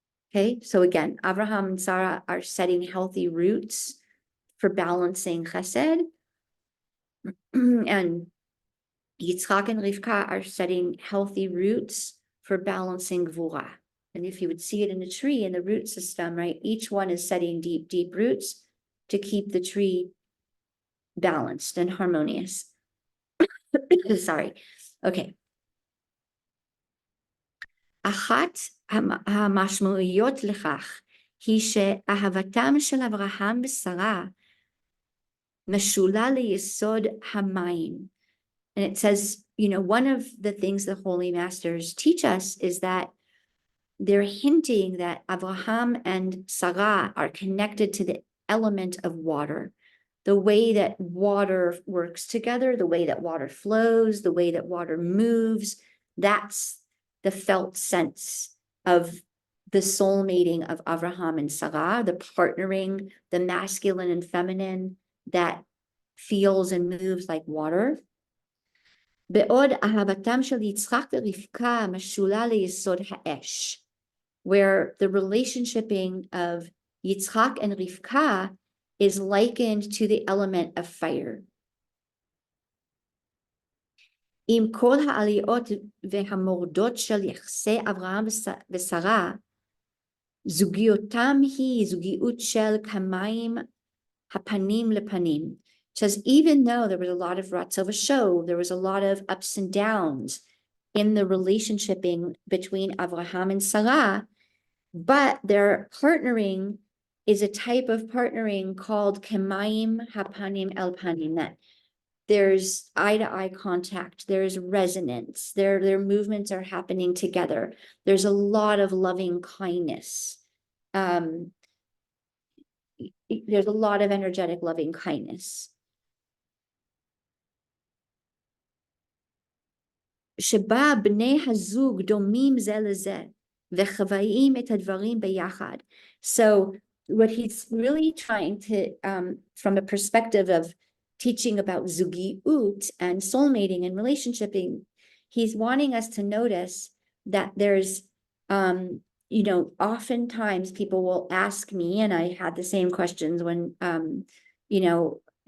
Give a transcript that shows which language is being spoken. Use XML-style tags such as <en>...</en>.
<en>Okay, so again, Abraham and Sarah are setting healthy roots for balancing chesed, and Yitzchak and Rivkah are setting healthy roots for balancing gvura. And if you would see it in a tree, in the root system, right, each one is setting deep, deep roots to keep the tree balanced and harmonious. Sorry. Okay.</en> <he>אחת המשמעויות לכך היא שאהבתם של אברהם ושרה משולה ליסוד המים.</he> <en>And it says, you know, one of the things the Holy Masters teach us is that they're hinting that Abraham and Sarah are connected to the element of water, the way that water works together, the way that water flows, the way that water moves. That's the felt sense of the soul mating of Abraham and Sarah, the partnering, the masculine and feminine that feels and moves like water.</en> <he>בעוד אהבתם של יצחק ורבקה משולה ליסוד האש,</he> <en>where the relationshiping of Yitzchak and Rivkah is likened to the element of fire.</en> <he>עם כל העליות והמורדות של יחסי אברהם ושרה, זוגיותם היא זוגיות של כמים הפנים לפנים.</he> <en>Says, even though there was a lot of ratzov show, there was a lot of ups and downs in the relationshiping between Abraham and Sarah, but their partnering is a type of partnering called kemayim hapanim el panim, that there's eye-to-eye contact, there's resonance, their movements are happening together. There's a lot of loving kindness. There's a lot of energetic loving kindness.</en> <he>שבה בני הזוג דומים זה לזה, וחוואים את הדברים ביחד.</he> <en>So what he's really trying to, from a perspective of teaching about zugiut and soulmating and relationshiping, he's wanting us to notice that there's, you know, oftentimes people will ask me, and I had the same questions when, you know,</en>